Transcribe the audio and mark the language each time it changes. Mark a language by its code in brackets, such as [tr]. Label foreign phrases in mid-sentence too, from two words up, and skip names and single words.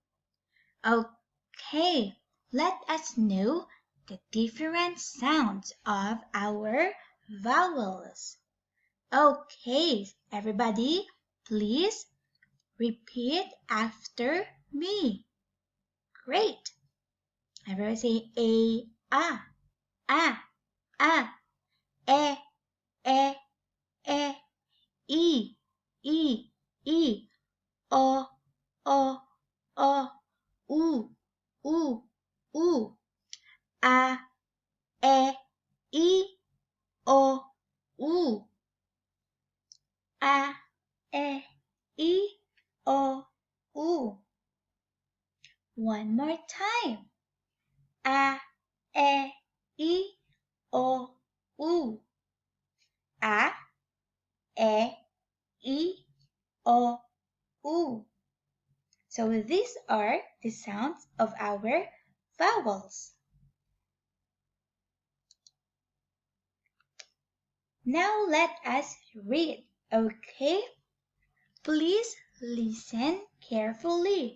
[en] Okay, let us know the different sounds of our vowels. Okay, everybody, please repeat after me. Great. Everybody say A, A, A, E, E, E, E, E, E, O, O, O, U, U, U, A, E, I, O, U, A, E, I, O, U. One more time. A, E, I, O, U. A, E, I, O, U. So these are the sounds of our vowels. Now let us read, okay? Please listen carefully.